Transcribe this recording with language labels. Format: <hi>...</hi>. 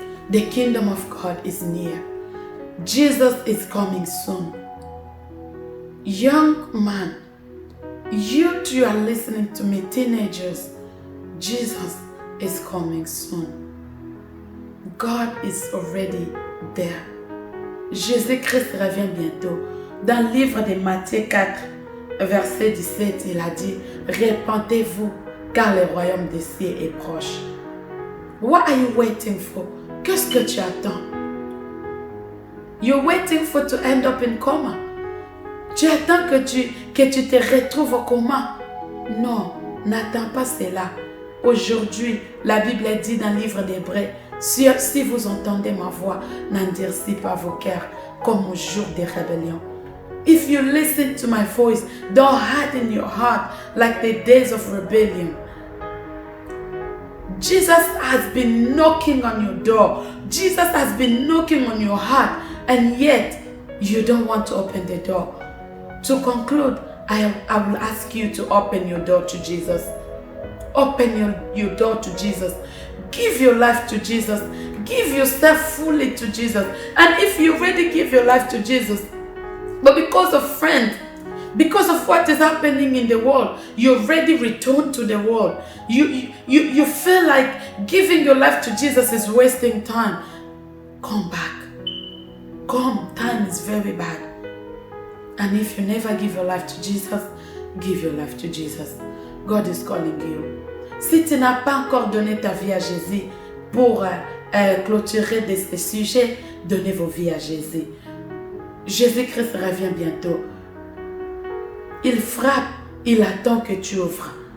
<en>The kingdom of God is near. Jesus is coming soon. Young man, you two are listening to me, teenagers, Jesus is coming soon. God is already there.</en> <fr>Jésus-Christ revient bientôt. Dans le livre de Matthieu 4, verset 17, il a dit, repentez-vous, car le royaume des cieux est proche.</fr> <en>What are you waiting for?</en> <fr>Qu'est-ce que tu attends?</fr> <en>You're waiting for to end up in coma.</en> <fr>Tu attends que tu te retrouves au coma. Non, n'attends pas cela. Aujourd'hui, la Bible dit dans le livre d'Hébreux, si vous entendez ma voix, n'endurcis pas vos cœurs comme au jour des rébellions.</fr> <en>If you listen to my voice, don't harden your heart like the days of rebellion. Jesus has been knocking on your door. Jesus has been knocking on your heart, and yet you don't want to open the door. To conclude, I will ask you to open your door to Jesus. Open your door to Jesus. Give your life to Jesus. Give yourself fully to Jesus. And if you already give your life to Jesus, but because of friends, because of what is happening in the world, you already returned to the world. You feel like giving your life to Jesus is wasting time. Come back. Come, time is very bad. And if you never give your life to Jesus, give your life to Jesus. God is calling you.</en> <fr>Si tu n'as pas encore donné ta vie à Jésus, pour clôturer de ce sujet, donnez vos vies à Jésus. Jésus-Christ revient bientôt. Il frappe, il attend que tu ouvres.</fr>